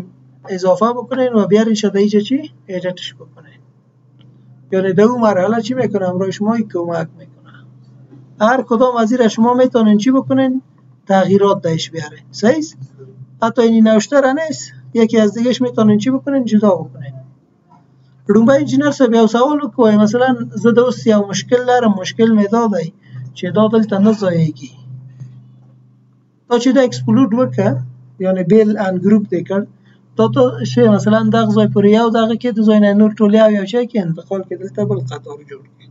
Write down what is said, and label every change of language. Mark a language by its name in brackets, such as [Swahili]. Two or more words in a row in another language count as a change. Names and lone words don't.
[Persian] اضافه بکنین و بیارین شده اینجا چی؟ ایدیتش بکنین. یعنی در اون مرحله چی میکنه؟ امروز شما کمک میکنه. هر کدام از این را شما میتونین چی بکنین؟ تغییرات دایش بیارین. صحیح؟ حتی این نوشته را نیست، یکی از دیگهش میتونین چی بکنین؟ جدا بکنین. [Pashto] لومبه انجینر صاحب یو سوال وکوي مثلا زه د اوس یو مشکل لرم، مشکل مې دا دی چې دا دلته نه ځایږي. تا چې دا اکسپلود وکړه یعنی بیل ان ګروپ دی کړ تا ته شی مثلا دغه ځای پورې یو دغه کې د ځای نه نور ټول یو شی کې انتقال کې دلته بل قطار جوړ کړي.